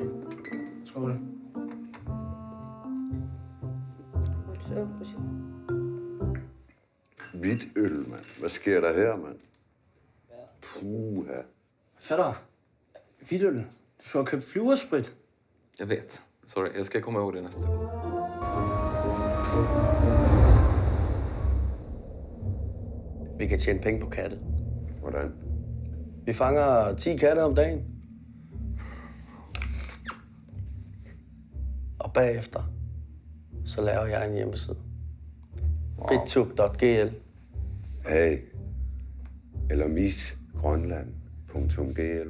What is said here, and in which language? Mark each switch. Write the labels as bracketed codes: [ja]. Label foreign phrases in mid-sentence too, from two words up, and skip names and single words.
[da] Skål. Hvidt øl, mand. Hvad sker der her, mand? Puha. Fatter. Hvidøl. Du skulle have købt flyversprit. [sv] Jag vet. Sorry, jag ska komma ihåg det nästa gång. [da] Vi kan tjene penge på katte. Hvordan? Vi fanger 10 katte om dagen. Og bagefter, så laver jeg en hjemmeside. Bitube.gl. Hey. Eller misgrønland.gl.